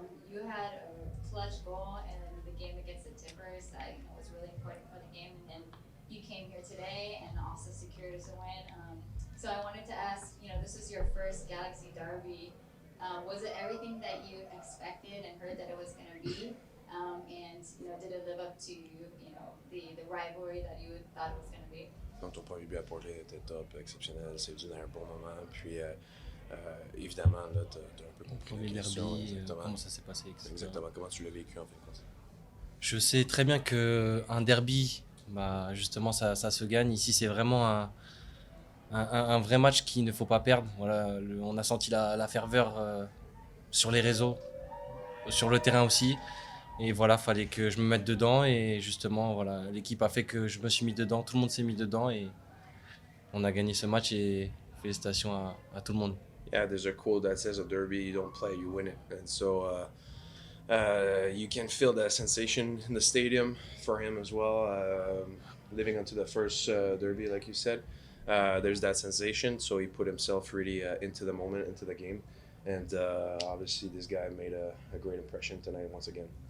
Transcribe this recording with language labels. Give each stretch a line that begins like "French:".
English: You had a clutch goal in the game against the Timbers that was really important for the game, and then you came here today and also secured us a win. So I wanted to ask, this is your first Galaxy derby. Was it everything that you expected and heard that it was going to be? And did it live up to the rivalry that you thought it was going to be?
French: Donc ton premier but à Portland était top, exceptionnel, c'est venu à un bon moment. Puis évidemment, là, tu as un peu compris Premier la question. derby, Exactement. comment ça s'est passé, etc. Exactement, comment tu l'as vécu en fait. Je sais très bien qu'un derby, justement, ça se gagne. Ici, c'est vraiment un vrai match qu'il ne faut pas perdre. Voilà, on a senti la ferveur sur les réseaux, sur le terrain aussi. Et voilà, fallait que je me mette dedans. Et justement, voilà, l'équipe a fait que je me suis mis dedans. Tout le monde s'est mis dedans et on a gagné ce match. Et félicitations à tout le monde.
English: Yeah, there's a quote that says a derby, you don't play, you win it. And so you can feel that sensation in the stadium for him as well. Living onto the first derby, like you said, there's that sensation. So he put himself really into the moment, into the game. And obviously this guy made a great impression tonight once again.